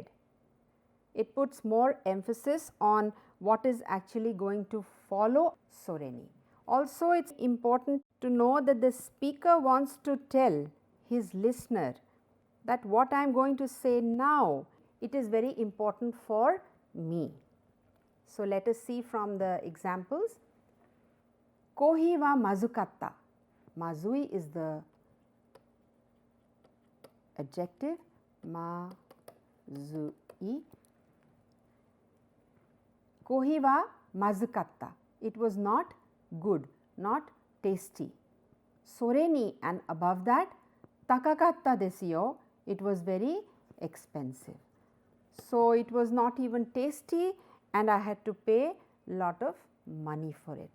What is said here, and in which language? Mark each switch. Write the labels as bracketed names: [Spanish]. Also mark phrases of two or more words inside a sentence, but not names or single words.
[English] It puts more emphasis on what is actually going to follow soreni. Also, it is important to know that the speaker wants to tell his listener that what I am going to say now, it is very important for me. So, let us see from the examples. [Japanese] コーヒーはまずかった。まずい [English] is the adjective. [Japanese] まずい。コーヒーはまずかった. [English] It was not good, not tasty. [Japanese] Soreni, [English] and above that, [Japanese] 高かったですよ. [English] It was very expensive. So, it was not even tasty and I had to pay lot of money for it.